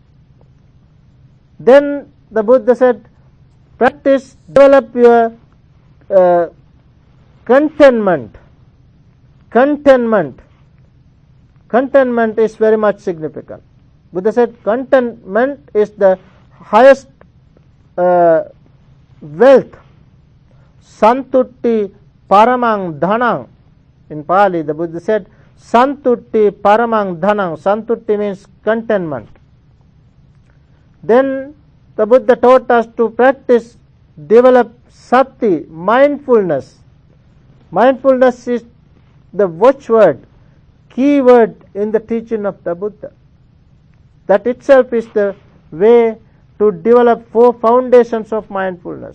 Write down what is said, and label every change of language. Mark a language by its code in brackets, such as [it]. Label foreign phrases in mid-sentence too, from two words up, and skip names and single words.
[en] Then the Buddha said, practice, develop your contentment. Contentment is very much significant. Buddha said contentment is the highest wealth. [pi] Santutti paramang dhanang. [en] In Pali, the Buddha said [pi] Santutti paramang dhanang. [en] Santutti means contentment. Then the Buddha taught us to practice, develop sati, mindfulness. Mindfulness is the watchword, key word in the teaching of the Buddha. That itself is the way to develop 4 foundations of mindfulness.